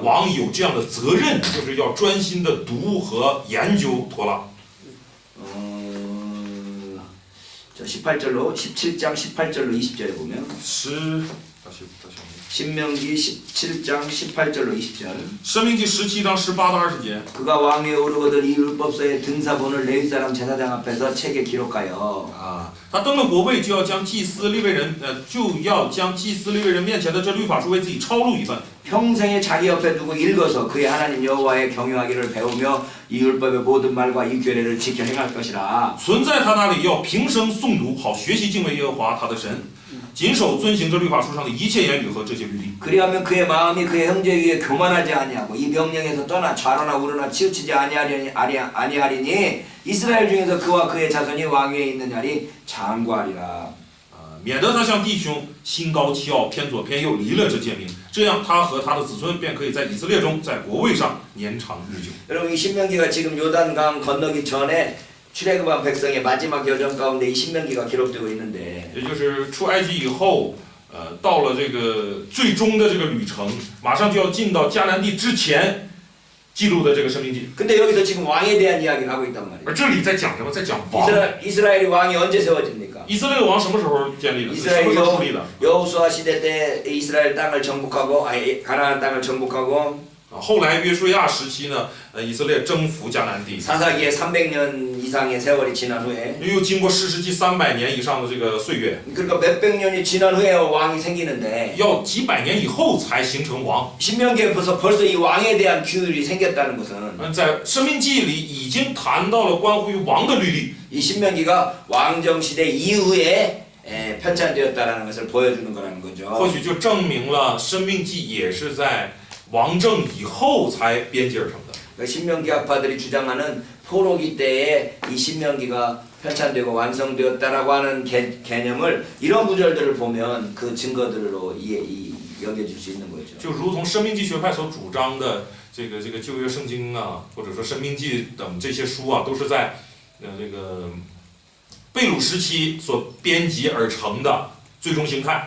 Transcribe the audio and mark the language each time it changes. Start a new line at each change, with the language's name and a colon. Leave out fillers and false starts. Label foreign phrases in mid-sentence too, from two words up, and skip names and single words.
Chinese: 王有这样的责任，就是要专心的读和研究托拉。
Korean: 17장 18절로 20절에 보면
Chinese: 大
Korean: 신명기 17장 18절로 20절
Chinese: 申命记17章18到20节。
Korean: 그가 왕위에 오르거든 이 율법서의 등사본을 레위 사람 제사장 앞에서 책에 기록하여
Chinese: 他登了国位，就要将祭司利未人面前的这律法书为自己抄录一份，
Korean: 평생에 자기 옆에 두고 읽어서 그의 하나님 여호와의 경유하기를 배우며 이 율법의 모든 말과 이 규례를 지켜 행할 것이라.
Chinese: 存在他那里，要平生诵读，好学习敬畏耶和华他的神， 谨守遵行这律法书上的一切言语和这些律例。
Korean: 그리하면 그의 마음이 그의 형제 위에 교만하지 아니하고 이 명령에서 떠나 좌로나 우로나 치우치지 아니하리니 이스라엘 중에서 그와 그의 자손이 왕위에 있는 날이 장구하리라.
Chinese: 免得他向弟兄心高气傲，偏左偏右，离了这诫命，这样他和他的子孙便可以在以色列中，在国位上年长日久。
Korean: 여러분 이 신명기가 지금 요단강 건너기 전에 출애굽한 백성의 마지막 여정 가운데 이 신명기가 기록되고 있는데
Chinese: 也就是出埃及以后，到了这个最终的这个旅程，马上就要进到迦南地之前记录的这个生命记。
Korean: 근데 여기서 지금 왕에 대한 이야기를 하고 있단 말이에요.
Chinese: 而这里在讲什么？在讲王。
Korean: 이스라엘이 왕이 언제 세워집니까?
Chinese: 以色列的王什么时候建立的？什 이스라엘 么时候树立的？
Korean: 여호수아 시대 때 이스라엘 땅을 정복하고 가나안 땅을 정복하고
Chinese: 后来约书亚时期呢，以色列征服迦南地，
Korean: 사사기에 300년 이상의 세월이 지난 후에
Chinese: 又经过士师记300年以上的这个岁月，
Korean: 그러니까 몇백 년이 지난 후에 왕이 생기는데
Chinese: 要几百年以后才形成王。
Korean: 신명기에 벌써 이 왕에 대한 규율이 생겼다는 것은
Chinese: 在生命记里已经谈到了关乎于王的律例。
Korean: 이 신명기가 왕정 시대 이후에 편찬되었다라는 것을 보여주는 거라는
Chinese: 或
Korean: 거죠.
Chinese: 许就证明了生命记也是在王政以后才编辑而成的。
Korean: 그러니까 신명기 학파들이 주장하는 포로기 때에 이 신명기가 편찬되고 완성되었다라고 하는 개념을 이런 구절들을 보면 그 증거들로 여겨질 수 있는 거죠.
Chinese: 就如同生命记学派所主张的这个旧约圣经啊，或者说生命记等这些书啊，都是在这个被掳时期所编辑而成的最终形态。